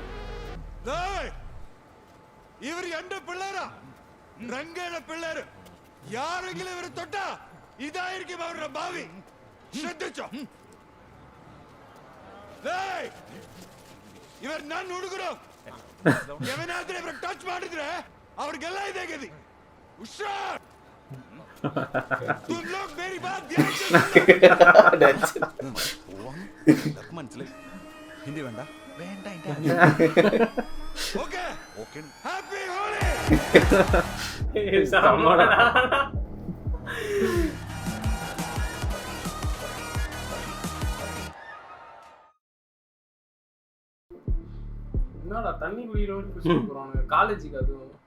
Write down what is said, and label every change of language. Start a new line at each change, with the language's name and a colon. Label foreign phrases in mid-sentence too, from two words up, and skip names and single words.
Malayalam: ഇവർ എന്റെ പിള്ളേരാ, രംഗയുടെ പിള്ളേര്. ಯಾರೆങ്കിലും ഇവരെ തൊട്ട ഇതായിരിക്കും അവരുടെ ഭാവി. ശ്രദ്ധിച്ചോ?
Kannada: ಇವರು ನನ್ನ ಹುಡುಗರು. ಎವನಾದ್ರೆ ಇವರು ಟಚ್ ಮಾಡಿದ್ರೆ ಅವ್ರಿಗೆಲ್ಲ ಇದೆ ಗತಿ. ಹುಷಾರ್.
Hindi: तुम लोग मेरी बात ध्यान से
Malayalam: മനസ്സിലായി. ഹിന്ദി വേണ്ട.
Hindi: ओके
Malayalam: ഓക്കെ.
English: happy Holi.
Tamil: என்னடா தண்ணி குடிக்கிறோன்னு புடிச்சு போறாங்க காலேஜுக்கு. அதுவும்